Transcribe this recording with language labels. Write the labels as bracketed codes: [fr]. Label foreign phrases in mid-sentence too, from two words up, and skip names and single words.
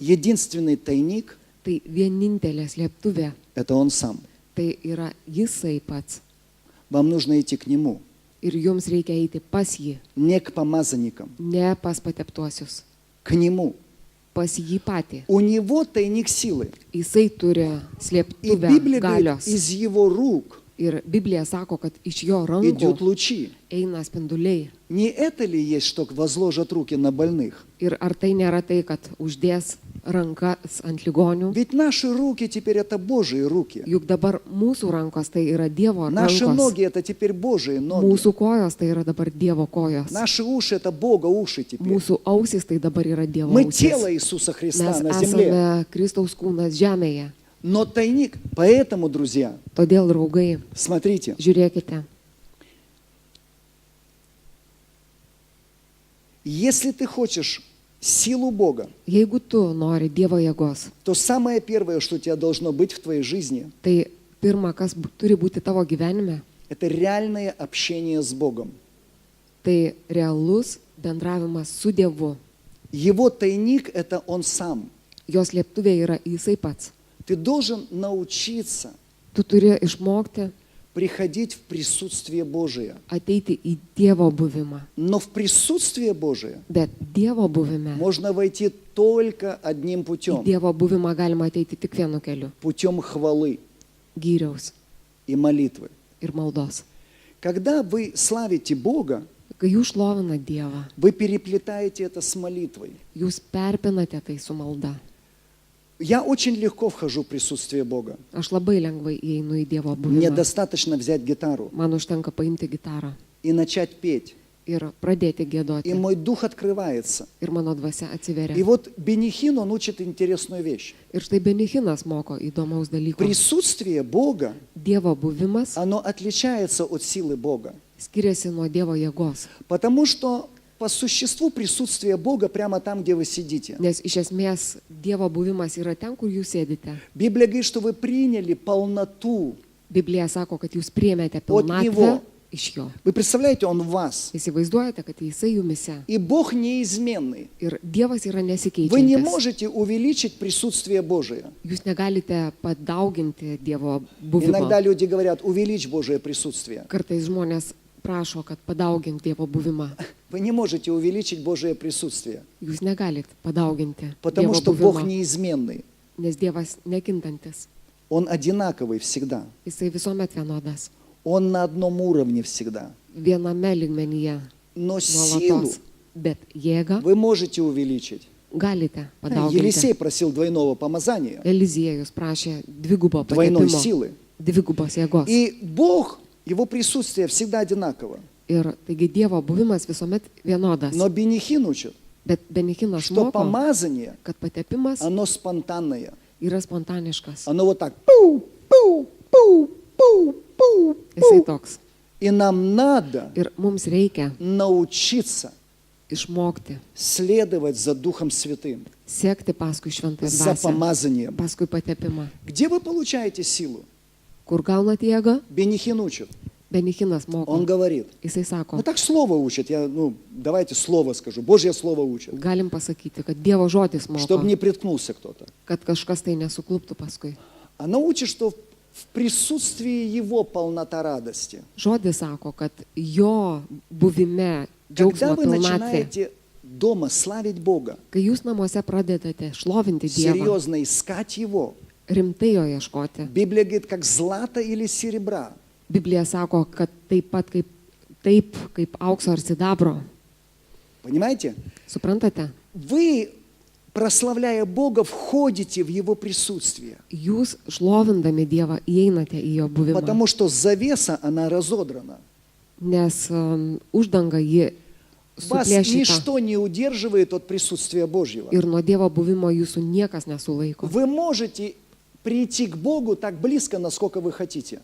[ru] единственный тайник [lt] tai vienintelė slėptuvė, – [ru] это Он сам. [lt] tai yra Jisai pats. [ru] Вам нужно идти к Нему, [lt] Ir jums reikia eiti pas jį, [ru] не к помазанникам, [lt] ne pas pateptuosius, [ru] к Нему. [lt] pas jį patį. [ru] У Него тайник силы. [lt] Jisai turi [ru] И [lt] slėptuvę [ru] Библия говорит, [lt] galios. [ru] из Его рук [lt] Ir Biblija sako, kad iš jo [ru] идут [lt] rankų [ru] лучи. [lt] eina spinduliai. [ru] Не это ли есть, что возложат руки на больных? [lt] Ir ar tai nėra tai, kad uždės rankas ant ligonių? [ru] Ведь наши руки теперь это Божьи руки. [lt] Juk dabar mūsų rankos tai yra Dievo [ru] Наши [lt] rankos. [ru] ноги это теперь Божьи ноги. [lt] Mūsų kojos tai yra dabar Dievo kojos. [ru] Наши уши это Бога уши теперь. [lt] Mūsų ausis tai dabar yra Dievo [ru] Мы [lt] ausis. [ru] тело Иисуса Христа [lt] Mes [ru] на земле. [lt] esame Kristaus kūnas žemėje. [ru] Но тайник, поэтому, друзья, [lt] Todėl, draugai, [ru] смотрите, [lt] žiūrėkite, [ru] если ты хочешь силу Бога, [lt] jeigu tu nori Dievo jėgos, [ru] то самое первое, что у тебя должно быть в твоей жизни, [lt] tai pirma, kas turi būti tavo gyvenime, [ru] это реальное общение с Богом. [lt] tai realus bendravimas su Dievu. [ru] Его тайник – это Он сам. [lt] Jos lieptuvė yra Jisai pats. [ru] Ты должен научиться [lt] Tu turi išmokti [ru] приходить в присутствие Божие. [lt] ateiti į Dievo buvimą. [ru] Но в присутствие Божие [lt] Bet Dievo buvime, [ru] можно войти только одним [lt] į [ru] путем. [lt] Dievo buvimą galima ateiti tik vienu keliu [ru] Путем хвалы [lt] - gyriaus [ru] и молитвы. [lt] ir maldos. [ru] Когда вы славите Бога, [lt] Kai jūs šlovina Dievą, [ru] вы переплетаете это с молитвой. [lt] jūs perpinate tai su malda. [ru] Я очень легко вхожу в присутствие Бога. [lt] Aš labai lengvai įeinu į Dievo [ru] Мне [lt] buvimą. [ru] достаточно взять гитару [lt] Man užtenka paimti gitarą [ru] и начать петь. [lt] ir pradėti [ru] И [lt] giedoti. [ru] мой дух открывается. [lt] Ir mano dvasia atsiveria. [ru] И вот Бенихин, он учит интересную вещь. [lt] Ir štai Benichinas moko įdomaus dalyko. [ru] Присутствие Бога, [lt] Dievo buvimas [ru] оно отличается от силы Бога. [lt] skiriasi nuo Dievo jėgos. [ru] Потому что по существу присутствие Бога прямо там, где вы сидите. [lt] Nes iš esmės Dievo buvimas yra ten, kur jūs sėdite. [ru] Библия говорит, что вы приняли полноту. [lt] Biblija sako, kad jūs priėmėte [ru] От [lt] pilnatvę [ru] Него. [lt] iš jo. [ru] Вы представляете, Он в вас. [lt] Įsivaizduojate, kad Jisai jumise. [ru] И Бог неизменный. [lt] Ir Dievas yra [ru] Вы не [lt] nesikeičiantis. [ru] можете увеличить присутствие Божие. [lt] Jūs negalite padauginti Dievo [ru] Иногда [lt] buvimą. [ru] люди говорят, увеличь Божие присутствие. [lt] Kartais žmonės prašo, kad padaugint Dievo buvimą. [ru] Вы не можете увеличить Божие присутствие, [lt] Jūs negalit padauginti [ru] потому [lt] Dievo [ru] что Бог [lt] buvimą, [ru] неизменный. [lt] nes Dievas nekintantis. [ru] Он одинаковый всегда. Jisai visuomet vienodas. Он на одном уровне всегда. [lt] Viename lygmenyje Но силу nuolatos. Bet jėgą [ru] вы можете увеличить. [lt] galite padauginti. [ru] Елисей просил двойного помазания, [lt] Eliziejus prašė dvigubo [ru] двойной [lt] patepimo, [ru] силы. [lt] dvigubos jėgos. [ru] И Бог, Его присутствие всегда одинаково. [lt] Ir taigi Dievo buvimas visuomet vienodas. [ru] Но Бенихин учит, [lt] Bet Benichinas [ru] что [lt] moko, [ru] помазание, [lt] kad patepimas [ru] оно спонтанное. [lt] yra spontaniškas. [ru] Оно вот так. Пу, пу, пу, пу, пу, [lt] Jisai пу. toks. [ru] И нам надо [lt] Ir mums reikia [ru] научиться [lt] išmokti, [ru] следовать за Духом Святым, [lt] sekti paskui šventąją [ru] за [lt] dvasią, [ru] помазанием. [lt] paskui patepimą. [ru] Где вы получаете силу? [lt] Kur gaunat jėgą? [ru] Benihin учит. [lt] Benichinas moko. [ru] Он говорит. [lt] Jisai sako, [ru] Ну так слово учит. Давайте слово скажу. Божье слово учит. [lt] galim pasakyti, kad Dievo žodis [ru] Чтобы [lt] moko, [ru] не приткнулся кто-то. [lt] kad kažkas tai nesukluptų paskui. [ru] Оно учит, что в присутствии Его полнота радости. [lt] Žodis sako, kad jo buvime [ru] Когда [lt] džiaugsmo [ru] вы [lt] pilnatvė. [ru] начинаете дома славить Бога, [lt] Kai jūs namuose pradedate šlovinti Dievą, [ru] серьезно искать Его, [lt] rimtai jo ieškoti. [ru] Библия говорит, как злато или серебра, [lt] Biblija sako, kad taip kaip aukso ar sidabro. [ru] понимаете? [lt] Suprantate? [ru] Вы прославляя Бога, входите в Его присутствие. [lt] Jūs šlovindami Dievą įeinate į jo buvimą, [ru] Потому что завеса, она разодрана. [lt] nes uždanga ji [ru] Вас [lt] suplėšyta [ru] ничто не удерживает от присутствия Божьего. [lt] ir nuo Dievo buvimo jūsų niekas nesulaiko. [ru] Вы можете прийти к Богу так близко, насколько вы хотите,